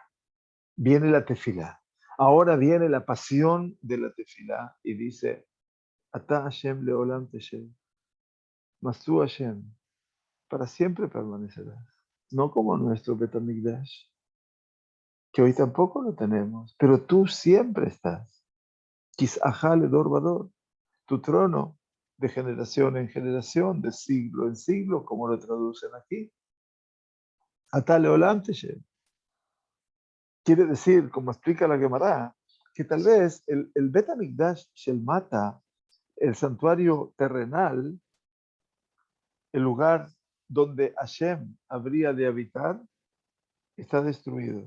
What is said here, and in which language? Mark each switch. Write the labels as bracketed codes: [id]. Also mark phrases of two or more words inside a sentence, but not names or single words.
[es] Viene la tefilá. Ahora viene la pasión de la tefilá y dice, [he] אתה השם לעולם תשב. [es] Mas tú, Hashem, para siempre permanecerás. No como nuestro Betamigdash, que hoy tampoco lo tenemos, pero tú siempre estás. [he] כסאך לדור ודור, [es] tu trono de generación en generación, de siglo en siglo, como lo traducen aquí. [he] אתה לעולם תשב. [es] Quiere decir, como explica la Gemara, que tal vez el [he] בית המקדש של מטה, [es] el santuario terrenal, el lugar donde Hashem habría de habitar, está destruido.